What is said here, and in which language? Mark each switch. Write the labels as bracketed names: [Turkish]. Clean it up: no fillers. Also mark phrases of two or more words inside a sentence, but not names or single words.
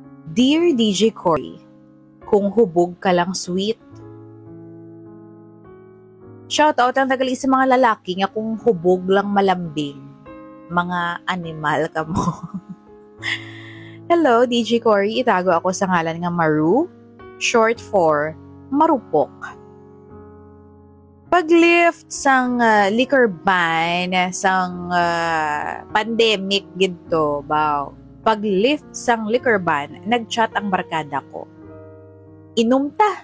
[Hiligaynon] Dear DJ Cory, kung hubog ka lang sweet. Shoutout ang tagali sa mga lalaki nga kung hubog lang malambing. Mga animal ka mo. Hello, DJ Cory. Itago ako sa ngalan nga Maru, [English] short for [Hiligaynon] marupok. Paglift sang [English] liquor ban [Hiligaynon] sang pandemic ginto, baw. Paglift sang [English] liquor ban, [Hiligaynon] nagchat ang barkada ko. Inom ta.